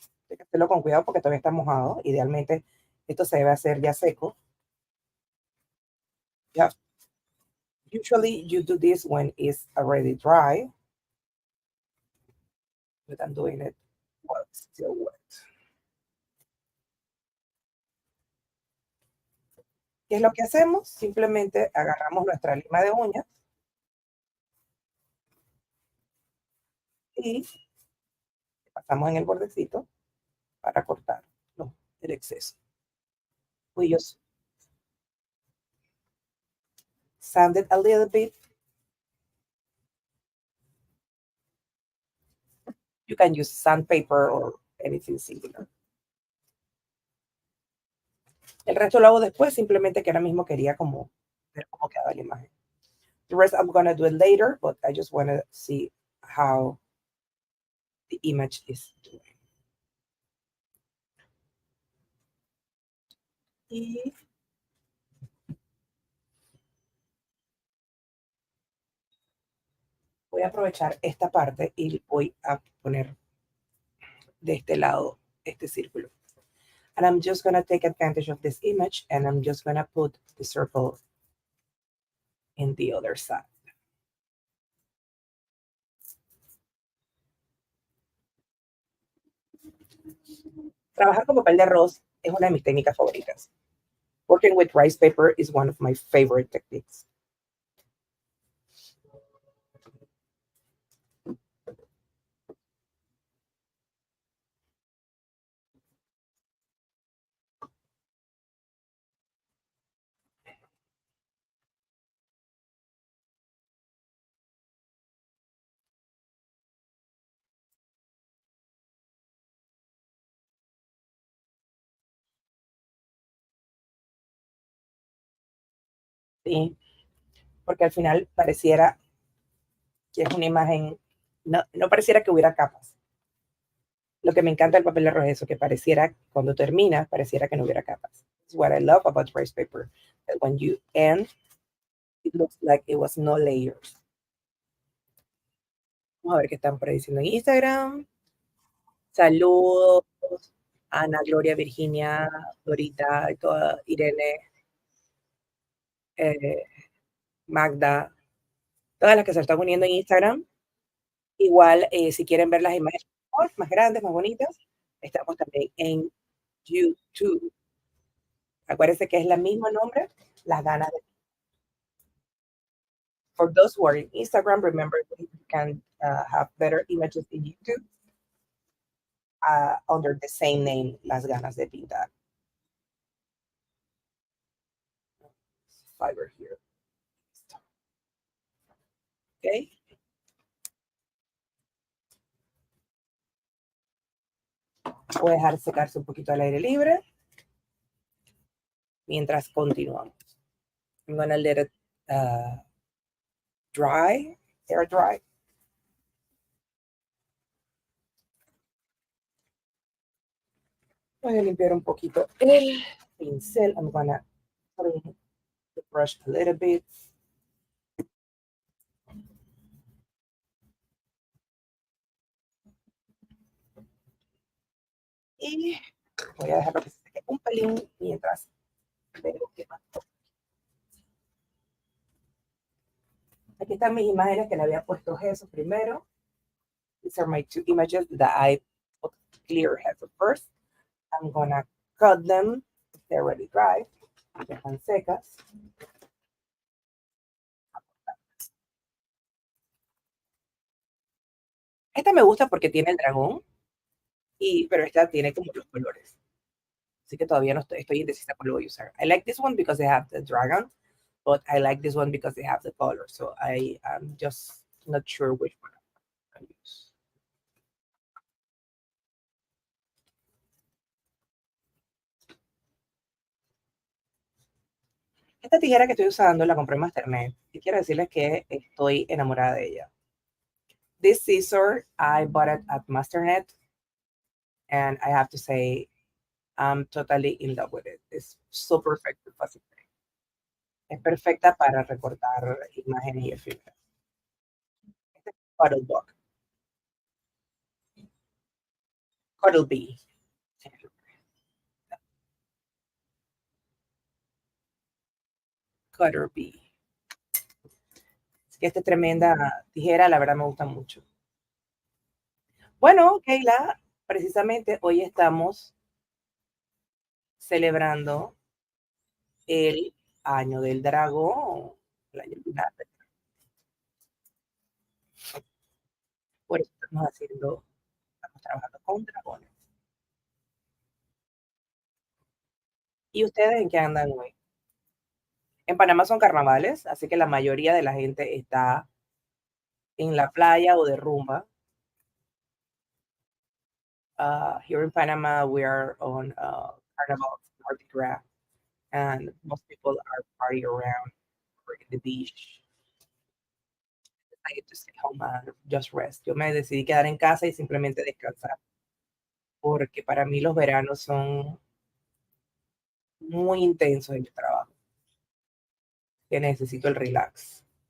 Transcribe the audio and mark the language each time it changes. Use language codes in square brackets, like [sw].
[es] Hay que hacerlo con cuidado porque todavía está mojado. Idealmente, esto se debe hacer ya seco. [en] Ya, usually you do this when it's already dry, but I'm doing it while it's still wet. [es] ¿Qué es lo que hacemos? Simplemente agarramos nuestra lima de uñas y pasamos en el bordecito para cortar el exceso. [en] We just sand it a little bit. You can use sandpaper or anything similar. [es] El resto lo hago después, simplemente que ahora mismo quería como ver cómo quedaba la imagen. [en] The rest I'm gonna do it later, but I just wanna see how the image is doing. [es] Y voy a aprovechar esta parte y voy a poner de este lado este círculo. [en] And I'm just gonna take advantage of this image and I'm just gonna put the circle in the other side. [es] Trabajar con papel de arroz es una de mis técnicas favoritas. [en] Working with rice paper is one of my favorite techniques. [es] Sí, porque al final pareciera que es una imagen, no pareciera que hubiera capas. Lo que me encanta del papel de arroz es eso, que pareciera, cuando termina, pareciera que no hubiera capas. [en] It's what I love about rice paper, that when you end, it looks like it was no layers. [es] Vamos a ver qué están por ahí diciendo en Instagram. Saludos, Ana, Gloria, Virginia, Dorita, toda, Irene, eh, Magda, todas las que se están uniendo en Instagram. Igual, si quieren ver las imágenes mejor, más grandes, más bonitas, estamos también en YouTube. Acuérdense que es el mismo nombre, Las Ganas de. [en] For those who are in Instagram, remember that you can have better images in YouTube under the same name, Las Ganas de Pintar. Fiber here. Okay. [es] Voy a dejar secarse un poquito al aire libre mientras continuamos. [en] I'm gonna let it dry, air dry. [es] Voy a limpiar un poquito el pincel. [en] I'm gonna clean the brush a little bit. [es] Y voy a dejarlo que se seque un pelín mientras veo qué más. Aquí están mis imágenes que le había puesto Jesús primero. [en] These are my two images that I put clear Jesús first. I'm gonna cut them. They're already dry. [es] Ya están secas. Esta me gusta porque tiene el dragón. pero esta tiene como los colores. Así que todavía no estoy indecisa cuál voy a usar. [en] I like this one because they have the dragon, but I like this one because they have the color. So I'm just not sure which one I'm going to use. [es] Esta tijera que estoy usando la compré en Masternet y quiero decirles que estoy enamorada de ella. [en] This scissor, I bought it at Masternet, and I have to say, I'm totally in love with it. It's so perfect. [es] Es perfecta para recortar imágenes y efímeras. Este es Cuttlebook. Cuttlebee. Cuttlebee. Así que esta tremenda tijera, la verdad me gusta mucho. Bueno, Keila, precisamente hoy estamos celebrando el año del dragón, el año lunar. Por eso estamos trabajando con dragones. ¿Y ustedes en qué andan hoy? En Panamá son carnavales, así que la mayoría de la gente está en la playa o de rumba. [en] Here in Panama, we are on Carnival Mardi Gras, and most people are partying around or in the beach. I get to stay home and just rest. [es] Yo me decidí quedar en casa y simplemente descansar, porque para mí los veranos son muy intensos en mi trabajo, que necesito el relax.